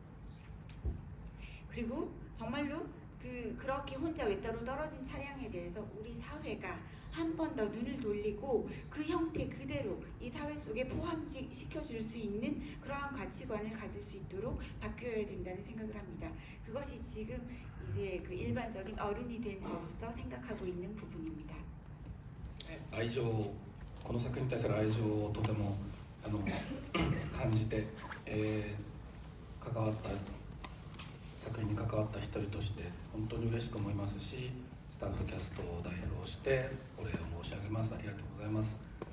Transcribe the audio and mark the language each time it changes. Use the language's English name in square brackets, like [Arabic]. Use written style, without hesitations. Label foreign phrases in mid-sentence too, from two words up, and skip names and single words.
[Korean] 그리고 정말로 그렇게 혼자 외따로 떨어진 차량에 대해서 우리 사회가 한 번 더 눈을 돌리고 그 형태 그대로 이 사회 속에 포함시켜줄 수 있는 그러한 가치관을 가질 수 있도록 바뀌어야 된다는 생각을 합니다. 그것이 지금 이제 그 일반적인 어른이 된 저로서 생각하고 있는 부분입니다. [Japanese] 愛情、この作品に対する愛情をとても感じて、関わった作品に関わった一人として本当に嬉しく思いますし、スタッフキャストを代表してお礼を申し上げます。ありがとうございます。